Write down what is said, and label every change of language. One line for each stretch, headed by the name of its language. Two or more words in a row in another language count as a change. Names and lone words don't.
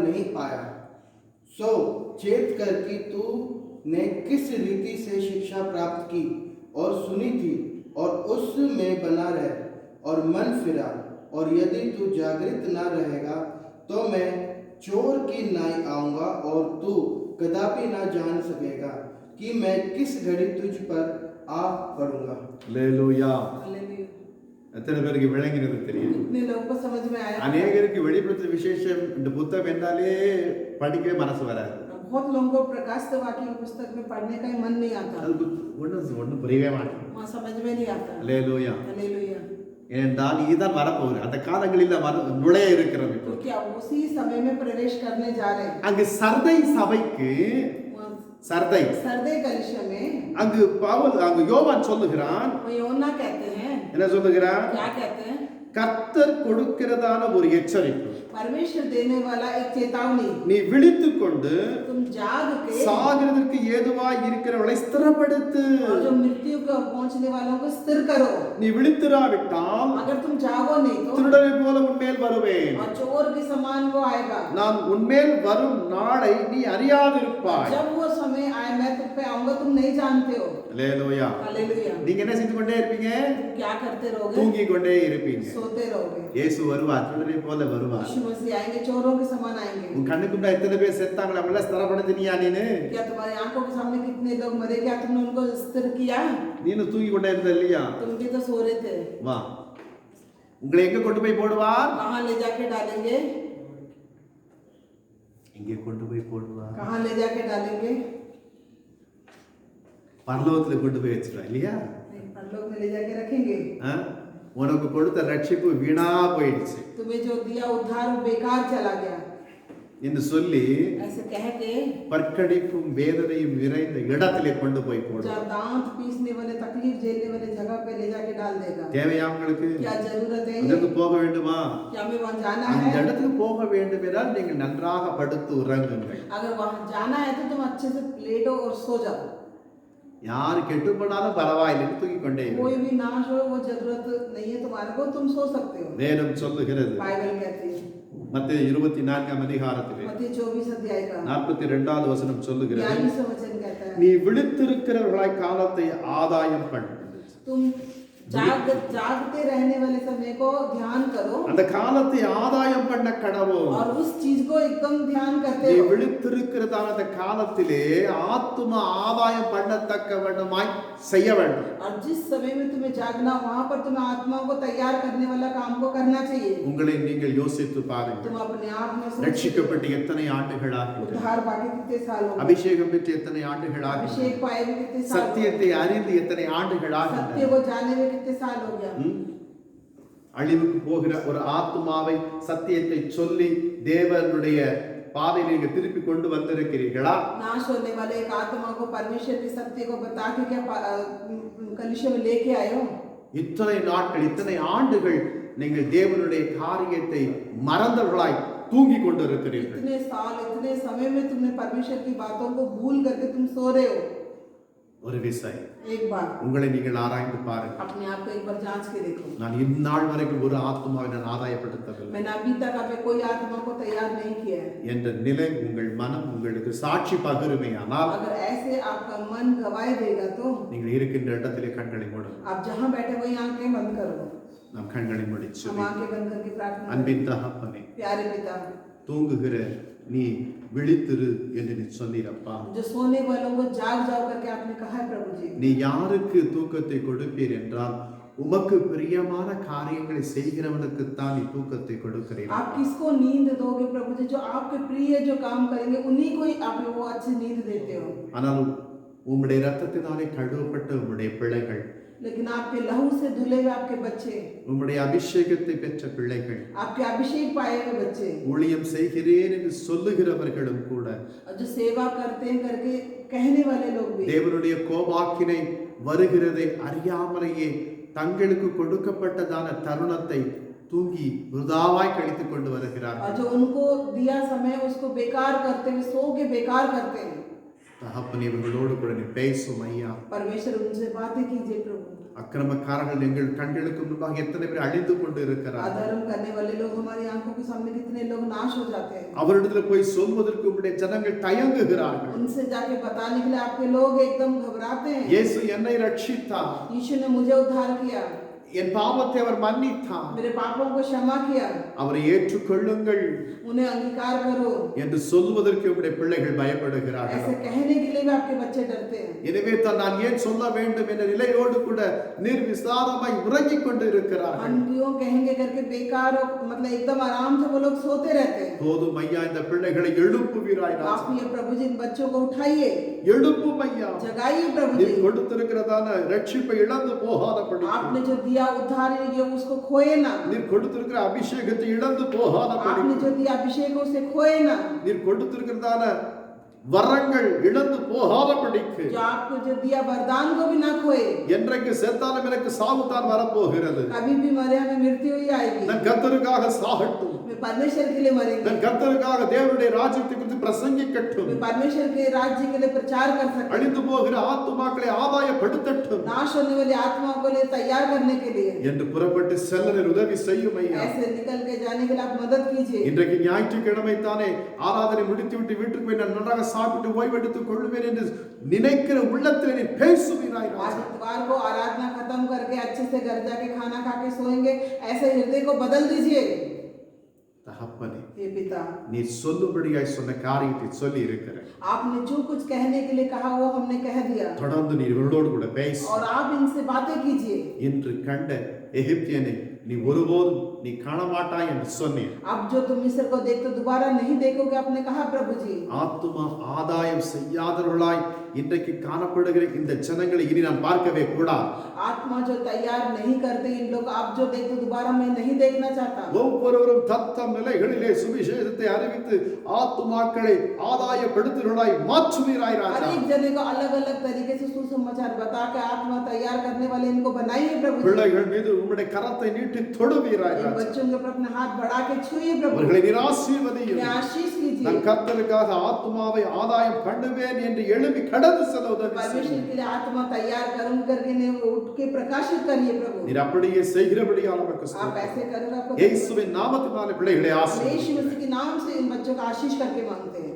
Hindi: सो चेत कर कि तू ने किस रीति से शिक्षा प्राप्त की और सुनी थी और उसमें बना रहे और मन फिरा, और यदि तू जागृत न रहेगा तो मैं चोर की नाई आऊंगा और तू कदापि ना जान सकेगा कि मैं किस घड़ी तुझ पर आ पड़ूंगा।
Tamil: அல்லேலூயா.
Hindi: हालेलुया।
Tamil: எத்தனை பேருக்கு விளங்கினது தெரியும்?
Hindi: कितने लोगों को समझ में आया?
Tamil: அநேகருக்கு வெளிப்படுத்தின விசேஷம் இந்த புத்தகம் என்றாலே படிக்கவே மனசு வராது.
Hindi: बहुत लोगों को प्रकाशित वाक्य की पुस्तक में पढ़ने का ही मन नहीं आता,
Tamil: அதுக்கு ஒன்றும் புரியவே மாட்டேன்.
Hindi: वहाँ समझ में नहीं आता।
Tamil: அல்லேலூயா.
Hindi: हालेलुया।
Tamil: ஏனென்றால் இதுதான் வரப்போகுது. அந்த காலங்களில் நுழைய இருக்கிறது.
Hindi: क्योंकि अब उसी समय में प्रवेश करने जा रहे हैं।
Tamil: அங்கு சர்தை சபைக்கு சர்தை
Hindi: सरदे कलिशा में
Tamil: அங்கு யோவான் சொல்லுகிறான்.
Hindi: वो योना कहते हैं,
Tamil: என்ன சொல்லுகிறான்?
Hindi: क्या कहते हैं?
Tamil: கர்த்தர் கொடுக்கிறதான ஒரு எச்சரிப்பு.
Hindi: परमेश्वर देने वाला एक चेतावनी,
Tamil: நீ விழித்துக் கொண்டு
Hindi: तुम जाग के
Tamil: சாகிறதற்கு ஏதுவாய் இருக்கிறவளை ஸ்திரப்படுத்து.
Hindi: और जो मृत्यु को पहुंचने वालों को स्थिर करो।
Tamil: நீ விழித்திராவிட்டால்
Hindi: अगर तुम जागो नहीं तो
Tamil: திருடனை போல உன்மேல் வருவேன்.
Hindi: और चोर के समान वो आएगा।
Tamil: நான் உன்மேல் வரும் நாளை நீ அறியாதிருப்பாய்.
Hindi: जब वो समय आए मैं तुम पे आऊंगा, तुम नहीं जानते हो।
Tamil: அல்லேலூயா.
Hindi: हालेलुया।
Tamil: நீங்க என்ன செஞ்சு கொண்டே இருப்பீங்க?
Hindi: तुम क्या करते रहोगे?
Tamil: தூங்கிக் கொண்டே இருப்பீங்க.
Hindi: सोते रहोगे।
Tamil: இயேசு வருவார், திருடனை போல வருவார்.
Hindi: यीशु मसीह आएंगे, चोरों के समान आएंगे।
Tamil: உன் கண்ணுக்கு முன்னாடி எத்தனை பேர் செத்தாங்களா? அவங்கள ஸ்திரப்படுத்தினியா நீனு?
Hindi: क्या तुम्हारी आंखों के सामने कितने लोग मरे? क्या तुमने उनको स्थिर किया?
Tamil: நீனு தூங்கி கொண்டே இருந்த இல்லையா?
Hindi: तुम भी तो सो रहे थे।
Tamil: வா, உங்களை எங்க கொண்டு போய் போடுவார்?
Hindi: कहाँ ले जाके डालेंगे?
Tamil: எங்கே கொண்டு போய் போடுவார்?
Hindi: कहाँ ले जाके डालेंगे?
Tamil: பரலோகத்துல கொண்டு போய் வச்சிருவார் இல்லையா?
Hindi: नहीं, परलोक में ले जाके रखेंगे। ஆ?
Tamil: உனக்கு கொடுத்த ரட்சிப்பு வீணா போயிடுச்சு
Hindi: तुम्हें जो दिया उद्धार वो बेकार चला गया,
Tamil: என்று சொல்லி
Hindi: ऐसे कह के
Tamil: பற்கடிப்பும் வேதனையும் நிறைந்த இடத்திலே கொண்டு போய் போடுவார்.
Hindi: जब दांत पीसने वाले, तकलीफ झेलने वाले जगह पे ले जाके डाल देगा।
Tamil: தேவையா உங்களுக்கு?
Hindi: क्या जरूरत है?
Tamil: அதற்கு போக வேண்டுமா?
Hindi: क्या हमें वहाँ जाना
Tamil: அந்த
Hindi: है?
Tamil: இடத்துக்கு போக வேண்டும் என்றால் நீங்கள் நன்றாக படுத்து உறங்குங்கள்.
Hindi: अगर वहाँ जाना है तो तुम अच्छे से लेटो और सो जाओ।
Tamil: யார் கெட்டு போனாலும் பரவாயில்லைன்னு தூக்கி கொண்டே இரு.
Hindi: कोई भी नाश हो वो जरूरत नहीं है तुम्हारे को, तुम सो सकते हो।
Tamil: வேதம் சொல்லுகிறது
Hindi: बाइबल कहती है,
Tamil: மத்தேயு 24 அதிகாரத்திலே
Hindi: मत्ती 24 अध्याय का
Tamil: 42வது वचனம் சொல்லுகிறது,
Hindi: 42वां वचन कहता है,
Tamil: நீ விழித்திருக்கிறவர்களாய் காலத்தை ஆதாயம் பண்ணு.
Hindi: तुम जागते रहने वाले समय को ध्यान करो
Tamil: அந்த காலத்தை ஆதாயம் பண்ண கடவுள்.
Hindi: और उस चीज को एकदम ध्यान करते
Tamil: நீ
Hindi: हो।
Tamil: விழித்திருக்கிறதான அந்த காலத்திலே ஆத்தும ஆதாயம் பண்ணத்தக்க வேண்டுமாய் செய்ய வேண்டும்.
Hindi: और जिस समय में तुम्हें जागना, वहां पर तुम्हें आत्मा को तैयार करने वाला काम को करना चाहिए।
Tamil: உங்களை நீங்கள் யோசித்து பாருங்கள்.
Hindi: तुम अपने आप में सोचो,
Tamil: ரட்சிக்கப்பட்டு எத்தனை ஆண்டுகளாகின்றன?
Hindi: उद्धार पाके कितने साल हो गए?
Tamil: அபிஷேகம் பெற்று எத்தனை ஆண்டுகளாகின்றன?
Hindi: अभिषेक पाए हुए कितने साल हो गए?
Tamil: சத்தியத்தை அறிந்து எத்தனை
Hindi: सत्य
Tamil: ஆண்டுகளாகின்றன?
Hindi: को जाने में कितने साल हो गया?
Tamil: அழிவுக்கு போகிற ஒரு ஆத்துமாவை சத்தியத்தை சொல்லி தேவனுடைய பாதையில் நீங்க திருப்பி கொண்டு வந்திருக்கிறீர்களா?
Hindi: नाश होने वाले एक आत्मा को परमेश्वर के सत्य को बता के क्या कलिशा में लेके आए हो?
Tamil: இத்தனை நாட்கள், இத்தனை ஆண்டுகள் நீங்கள் தேவனுடைய காரியத்தை மறந்தவர்களாய் தூங்கி கொண்டிருக்கிறீர்கள்.
Hindi: इतने साल, इतने समय में तुमने परमेश्वर की बातों को भूल करके तुम सो रहे हो।
Tamil: ஒரு விசை
Hindi: एक बार
Tamil: உங்களை நீங்கள் ஆராய்ந்து பாருங்கள்.
Hindi: अपने आप को एक बार जांच के देखो।
Tamil: நான் இந்நாள் வரைக்கும் ஒரு ஆத்மாவை நான் ஆதாயப்படுத்தவில்லை
Hindi: मैंने अभी तक आपने कोई आत्मा को तैयार नहीं किया है।
Tamil: என்ற நிலை உங்கள் மனம் உங்களுக்கு சாட்சி பகிருமையானால்
Hindi: अगर ऐसे आपका मन गवाही देगा तो
Tamil: நீங்கள் இருக்கின்ற இடத்திலே கண்களை மூடுங்கள்.
Hindi: आप जहाँ बैठे वही आंखें बंद करो।
Tamil: நாம் கண்களை மூடி
Hindi: हम
Tamil: சொல்லி,
Hindi: आंखें बंद करके प्रार्थना करें।
Tamil: அன்பின் தகப்பனே,
Hindi: प्यारे पिता,
Tamil: தூங்குகிற நீ விழித்திரு என்று நீ சொன்னீரப்பா.
Hindi: जो सोने वालों को जाग जाओ करके आपने कहा है प्रभु जी।
Tamil: நீ யாருக்கு தூக்கத்தை கொடுப்பீர் என்றால் உமக்கு பிரியமான காரியங்களை செய்கிறவனுக்குத்தான் நீ தூக்கத்தை கொடுக்கிறீர்.
Hindi: आप किसको नींद दोगे प्रभु जी? जो आपके प्रिय जो काम करेंगे उन्हीं को ही आप वो अच्छी नींद देते हो।
Tamil: ஆனால் உம்முடைய இரத்தத்தினாலே கழுவப்பட்ட உம்முடைய பிள்ளைகள்,
Hindi: लेकिन आपके लहू से धुले हुए आपके बच्चे,
Tamil: உம்முடைய அபிஷேகத்தை பெற்ற பிள்ளைகள்,
Hindi: आपके अभिषेक पाए हुए बच्चे,
Tamil: ஊழியம் செய்கிறேன் என்று சொல்லுகிறவர்களும் கூட
Hindi: और जो सेवा करते हैं करके कहने वाले लोग भी
Tamil: தேவனுடைய கோபாக்கினை வருகிறதை அறியாமலேயே தங்களுக்கு கொடுக்கப்பட்டதான தருணத்தை தூங்கி விருதாவாய் கழித்துக் கொண்டு வருகிறார்கள்.
Hindi: और जो उनको दिया समय उसको बेकार करते हुए सो के बेकार करते हैं।
Tamil: தகப்பனே, இவர்களோடு கூட நீ பேசும் ஐயா.
Hindi: परमेश्वर उनसे बातें कीजिए प्रभु।
Tamil: அக்கிரமக்காரர்கள் எங்கள் கண்களுக்கு முன்பாக எத்தனை பேர் அழிந்து கொண்டு இருக்கிறார்கள்.
Hindi: अधर्म करने वाले लोग हमारी आंखों के सामने कितने लोग नाश हो जाते हैं.
Tamil: அவரிடத்தில் போய் சொல்வதற்கு உம்முடைய ஜனங்கள் தயங்குகிறார்கள்.
Hindi: उनसे जाके बताने के लिए आपके लोग एकदम घबराते हैं.
Tamil: இயேசு என்னை ரட்சித்தார்,
Hindi: यीशु ने मुझे उद्धार किया,
Tamil: என் பாவத்தை அவர் மன்னித்தார்,
Hindi: मेरे पापों को क्षमा किया,
Tamil: அவரை ஏற்றுக்கொள்ளுங்கள்
Hindi: उन्हें अंगीकार करो
Tamil: என்று சொல்வதற்கு உம்முடைய பிள்ளைகள் பயப்படுகிறார்கள்.
Hindi: ऐसे कहने के लिए भी आपके बच्चे डरते हैं.
Tamil: எனவே தான் நான் ஏன் சொல்ல வேண்டும் என்ற நிலையோடு கூட निर्विसारமாய் உறங்கிக் கொண்டு இருக்கிறார்கள்.
Hindi: हम क्यों कहेंगे करके बेकार और मतलब एकदम आराम से वो लोग सोते रहते हैं.
Tamil: போதும் ஐயா, இந்த பிள்ளைகளை எழுப்புவீராய்
Hindi: आप ये प्रभु जी इन बच्चों को उठाइए,
Tamil: எழுப்பும் ஐயா.
Hindi: जगाइए प्रभु
Tamil: நீர்
Hindi: जी.
Tamil: கொடுத்திருக்கிறதான ரட்சிப்பை இழந்து போகாதபடி,
Hindi: आपने जो दिया उद्धार ये उसको खोए ना.
Tamil: நீர் கொடுத்திருக்கிற அபிஷேகத்தை இழந்து போகாதபடி,
Hindi: आपने जो दिया अभिषेक उसे खोए ना.
Tamil: நீர் கொடுத்திருக்கிறதான வரங்கள் இழந்து போகாதபடிக்கு,
Hindi: जो आपको जो दिया वरदान को भी ना खोए.
Tamil: என்றைக்கு செத்தாலும் எனக்கு சாவு தான் வரப்போகிறது.
Hindi: कभी भी मरे हमें मृत्यु ही आएगी.
Tamil: நான் கர்த்தருக்காக சாகட்டும்,
Hindi: वे परमेश्वर के लिए मरेंगे.
Tamil: நான் கர்த்தருக்காக தேவனுடைய ராஜ்யத்தை குறித்து பிரசங்கிக்கட்டும்,
Hindi: वे परमेश्वर के राज्य के लिए प्रचार कर सकते हैं.
Tamil: அழிந்து போகிற ஆத்துமாக்களை ஆதாயப்படுத்தட்டும்
Hindi: नाश होने वाली आत्माओं को लिए तैयार करने के लिए
Tamil: என்று புறப்பட்டு செல்ல நீர் உதவி செய்யும் ஐயா.
Hindi: ऐसे निकल के जाने के लिए आप मदद कीजिए.
Tamil: இன்றைக்கு ஞாயிற்றுக்கிழமை தானே, ஆராதனை முடித்துவிட்டு வீட்டுக்கு போய் நான் நன்றாக சாப்பிட்டு ஓய்வெடுத்துக் கொள்வேன் என்று நினைக்கிற உள்ளத்தில் நீ பேசுவீராய்
Hindi: आज
Tamil: ராஜா.
Hindi: इतवार को आराधना खत्म करके अच्छे से घर जाके खाना खा के सोएंगे, ऐसे हृदय को बदल दीजिए.
Tamil: தகப்பனே,
Hindi: हे पिता,
Tamil: நீ சொல்லும்படியாய் சொன்ன காரியத்தை சொல்லி இருக்கிற,
Hindi: आपने जो कुछ कहने के लिए कहा वो हमने कह दिया
Tamil: தொடர்ந்து நீர் இவர்களோடு கூட பேசி
Hindi: और आप इनसे बातें कीजिए.
Tamil: இன்று கண்ட எகிப்தியனை நீ ஒருபோதும் நீ காண மாட்டாய் என்று சொன்னீர்.
Hindi: अब जो तुम मिस्र को देखते दोबारा नहीं देखोगे, आपने कहा प्रभु जी.
Tamil: ஆத்துமா ஆதாயம் செய்யாதவர்களாய் இன்றைக்கு காணப்படுகிற இந்த ஜனங்களை இனி நான் பார்க்கவே கூடாது.
Hindi: आत्मा जो तैयार नहीं करते इन लोग, आप जो देखते दोबारा मैं नहीं देखना चाहता.
Tamil: ஒவ்வொருவரும் தத்தம் நிலைகளிலே சுவிசேஷத்தை அறிவித்து ஆத்துமாக்களை ஆதாயப்படுத்துகிறவர்களாய் மாற்றுவீராய்
Hindi: हर
Tamil: ராஜா.
Hindi: एक जने को अलग अलग तरीके से सुसमाचार बता के आत्मा तैयार करने वाले इनको बनाइए प्रभु जी.
Tamil: பிள்ளைகள் மீது உம்முடைய கரத்தை நீட்டி தொடுவீராய்
Hindi: इन
Tamil: ராஜா.
Hindi: बच्चों के ऊपर अपना हाथ बढ़ा के छुइए प्रभु.
Tamil: அவர்களை நிராசீர்வதியும்.
Hindi: उन्हें आशीष कीजिए.
Tamil: நான் கர்த்தருக்காக ஆத்துமாவை ஆதாயம் பண்ணுவேன் என்று எழும்பி கடந்து செல்ல உதவி
Hindi: परमेश्वर
Tamil: செய்யும்.
Hindi: के लिए आत्मा तैयार करूं करके ने उठ के प्रकाशित करिए प्रभु.
Tamil: நீர் அப்படியே செய்கிறபடியால் உமக்கு
Hindi: आप
Tamil: ஸ்தோத்திரம்.
Hindi: ऐसे करोगे आपको.
Tamil: இயேசுவின் நாமத்தினாலே பிள்ளைகளை
Hindi: यीशु
Tamil: ஆசீர்வதியும்.
Hindi: मसीह के नाम से इन बच्चों का आशीष करके मांगते हैं.